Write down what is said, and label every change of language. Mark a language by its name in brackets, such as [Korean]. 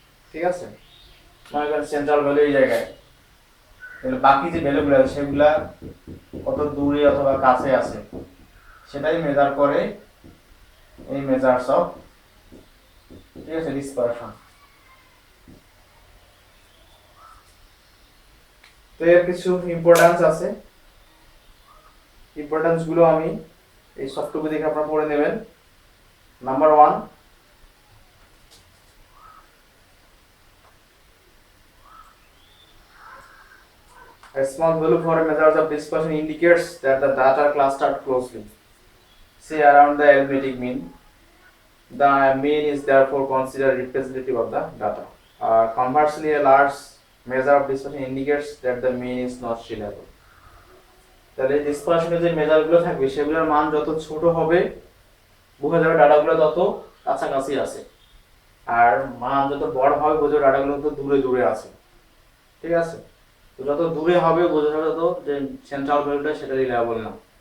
[Bangla] ঠিক আছে, মনে করেন সেন্ট্রাল ভ্যালু এই জায়গায়, তাহলে বাকি যে ভ্যালুগুলো আছে সেগুলা কত দূরে অথবা কাছে আছে সেটাই মেজার করে এই মেজার্স অফ, ঠিক আছে, ডিসপারশন। তো এর কিছু ইম্পর্টেন্স আছে, ইম্পর্টেন্স গুলো আমি এই সফটওয়্যার দেখে আপনারা পড়ে নেবেন। [English] Number 1, a small value for a measure of dispersion indicates that the data are clustered closely, say around the arithmetic mean. The mean is therefore considered representative of the data. Conversely, a large measure of dispersion indicates that the mean is not reliable. [Bangla] তাহলে ডিসপারশনের যে মেজারগুলো থাকবে সেগুলোর মান যত ছোট হবে বোঝা যাবে ডাটাগুলো তত কাছাকাছি আছে, আর মান যত বড় হবে বোঝা যাবে ডাটাগুলো তত দূরে দূরে আছে। ঠিক আছে, তো যত দূরে হবে বোঝা যাবে তত যে সেন্ট্রাল ভ্যালুটা সেটা রিলায়েবল না।